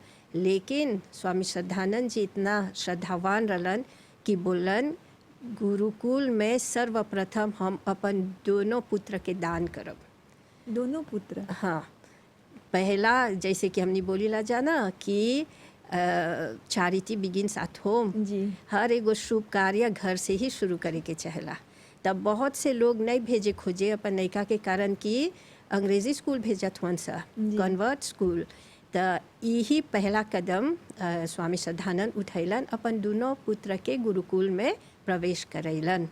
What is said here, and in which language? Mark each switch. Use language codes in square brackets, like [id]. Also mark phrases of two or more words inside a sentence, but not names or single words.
[bho] लेकिन स्वामी श्रद्धानंद जी इतना श्रद्धावान रहलन कि बोलन गुरुकुल में सर्वप्रथम हम अपन दोनों पुत्र के दान करब। दोनों पुत्र? हाँ, पहला जैसे कि हमने बोली ला जाना कि [en] charity begins at home. [bho] जी। हर एगो शुभ कार्य घर से ही शुरू करे के चाहेला। तब बहुत से लोग नहीं भेजे खोजे अपन लड़का के कारण कि अंग्रेजी स्कूल भेजत हुआ सा, [en] convert school. [bho] तो यही पहला कदम स्वामी श्रद्धानंद उठैलन, अपन दोनों पुत्र के गुरुकुल में प्रवेश करैलन।